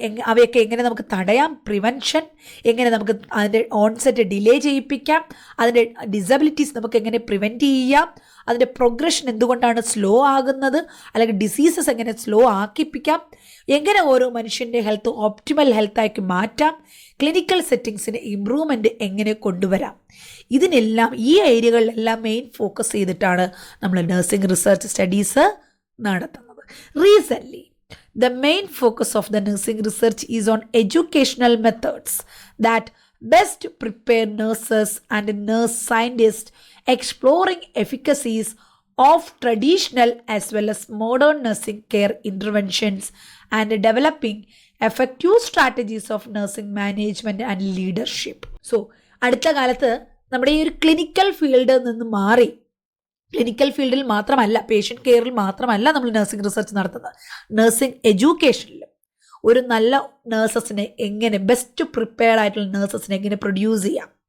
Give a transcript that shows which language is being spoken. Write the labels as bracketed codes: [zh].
[ml] അവയൊക്കെ എങ്ങനെ നമുക്ക് തടയാം, പ്രിവെൻഷൻ എങ്ങനെ നമുക്ക് അതിൻ്റെ ഓൺസെറ്റ് ഡിലേ ചെയ്യിപ്പിക്കാം, അതിൻ്റെ ഡിസബിലിറ്റീസ് നമുക്ക് എങ്ങനെ പ്രിവെൻറ്റ് ചെയ്യാം, അതിൻ്റെ പ്രോഗ്രഷൻ എന്തുകൊണ്ടാണ് സ്ലോ ആകുന്നത്, അല്ലെങ്കിൽ ഡിസീസസ് എങ്ങനെ സ്ലോ ആക്കിപ്പിക്കാം, എങ്ങനെ ഓരോ മനുഷ്യൻ്റെ ഹെൽത്ത് ഓപ്റ്റിമൽ ഹെൽത്താക്കി മാറ്റാം, ക്ലിനിക്കൽ സെറ്റിങ്സിന് ഇമ്പ്രൂവ്മെൻറ്റ് എങ്ങനെ കൊണ്ടുവരാം. ഇതിനെല്ലാം ഈ ഏരിയകളിലെല്ലാം മെയിൻ ഫോക്കസ് ചെയ്തിട്ടാണ് നമ്മൾ നഴ്സിംഗ് റിസർച്ച് സ്റ്റഡീസ് നടത്തുന്നത്. [en] Recently the main focus of the nursing research is on educational methods that best prepare nurses and nurse scientists, exploring efficacies of traditional as well as modern nursing care interventions and developing effective strategies of nursing management and leadership. [ml] So, അടുത്ത കാലത്ത് നമ്മുടെ ഈ ഒരു clinical ഫീൽഡിൽ നിന്ന് മാറി, clinical ഫീൽഡിൽ മാത്രമല്ല, പേഷ്യൻ്റ് കെയറിൽ മാത്രമല്ല നമ്മൾ നഴ്സിംഗ് റിസർച്ച് നടത്തുന്നത്, നഴ്സിംഗ് എഡ്യൂക്കേഷനിലും ഒരു നല്ല നഴ്സസിനെ എങ്ങനെ, ബെസ്റ്റ് പ്രിപ്പയർഡ് ആയിട്ടുള്ള നഴ്സസിനെ എങ്ങനെ പ്രൊഡ്യൂസ് ചെയ്യാം,